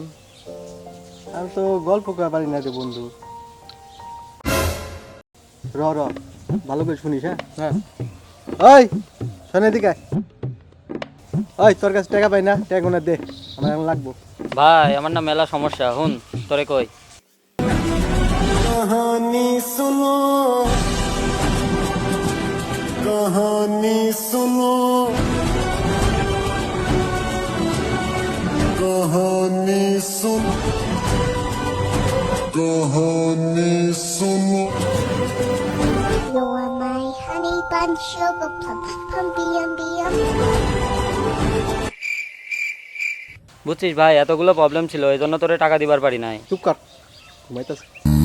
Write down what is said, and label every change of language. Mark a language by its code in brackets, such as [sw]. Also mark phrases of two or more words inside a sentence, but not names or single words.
[bn] আমি তো গল্প করা পারি না রে বন্ধু। র র ভালো করে শুনিস। হ্যাঁ হ্যাঁ ওই শোনে দিকে ওই তোর কাছে টাকা পাই না, টাকা গোনা দে, আমার এখন লাগবো। ভাই আমার না মেলা সমস্যা, হুন তোরে কই। [hi] कहानी सुनो कहानी सुनो कहानी सुन कहानी सुनो [en] You are my honey bun, sugar plum, pumpy umby [bn] বুঝছিস ভাই, এতগুলো প্রবলেম ছিল, এই জন্য তোরে টাকা দিবার পারি নাই। চুপ কর, ঘুমাইতেছে।